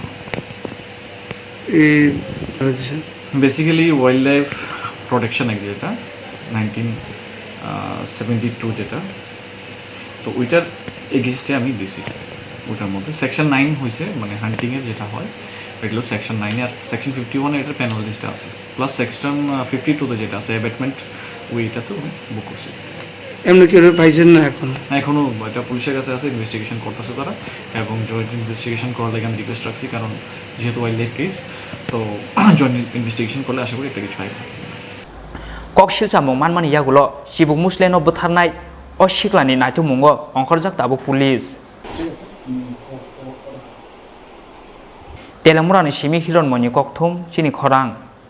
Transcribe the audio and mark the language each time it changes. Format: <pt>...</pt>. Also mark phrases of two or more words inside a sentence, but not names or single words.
<bn>বেসিক্যালি</bn> <en>wild life protection act</en> <bn>যেটা 1972 যেটা তো ওইটার এগেইনস্টে আমি দিছি ওটার মধ্যে সেকশন 9 হয়েছে মানে হান্টিংয়ের যেটা হয় এটা হলো সেকশন 9 আর সেকশন 51 এটার পেনাল্টিসটা আছে প্লাস সেকশন 52 যেটা আছে অ্যাবেটমেন্ট ওইটা তো বুক করছি এমনি কেউ পাইছেন না এখনো এটা পুলিশের কাছে আছে ইনভেস্টিগেশন করতেছে তারা এবং</bn> <en>joint investigation</en> <bn>করার লাগে আমি রিকোয়েস্ট রাখছি কারণ যেহেতু</bn> <en>wild life case</en> <bn>তো</bn> <en>joint investigation</en> <bn>করলে আশা করি একটা কিছু হয়</bn> <trp>Kokshilsa mungmanmani yagulo Chibuk Musle no Butharnai o shiklani naituk mungo Khorang tabuk police Teliamura ni simi hiron moni kokthum Chini Khorang</trp>